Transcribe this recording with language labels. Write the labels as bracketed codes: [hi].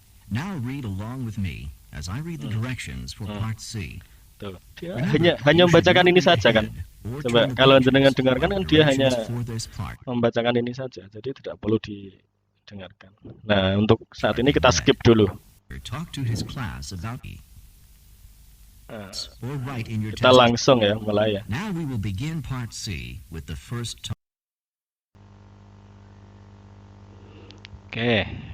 [en] Now read along with me as I read the directions for part C. [id] Tuh, dia hanya membacakan ini saja kan. Coba kalau jenengan dengarkan kan dia hanya membacakan ini saja, jadi tidak perlu didengarkan. Nah, untuk saat ini kita skip dulu. [en] Talk to his class about or write in your [id] Kita langsung ya mulai ya. [en] Now we will begin part C with the first talk. [id] Oke.